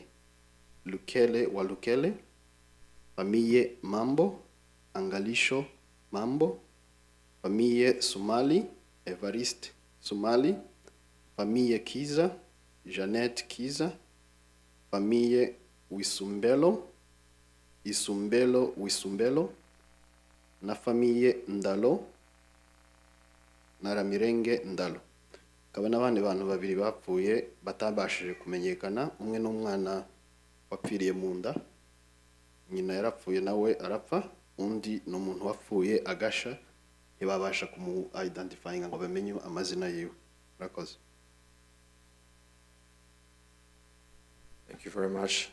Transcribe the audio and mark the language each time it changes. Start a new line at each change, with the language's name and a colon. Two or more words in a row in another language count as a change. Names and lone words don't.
Kinyarwanda: Walukele, famille Mambo, Angalisho Mambo, famille Sumali, Evariste Sumali, famille Kiza, Jeannette Kiza, famille Wisumbelo, na famille Ndalo, na Ramirenge Ndalo. Kaba n'abandi bantu babiri bapfuye batabashije kumenyekana, umwe n'umwana wapfiriye mu nda, nyina yarapfuye nawe arapfa, undi n'umuntu wapfuye agasha, ntibabasha kumu-identifyinga ngo bamenye amazina yiwe. Murakoze.
English: Thank you very much.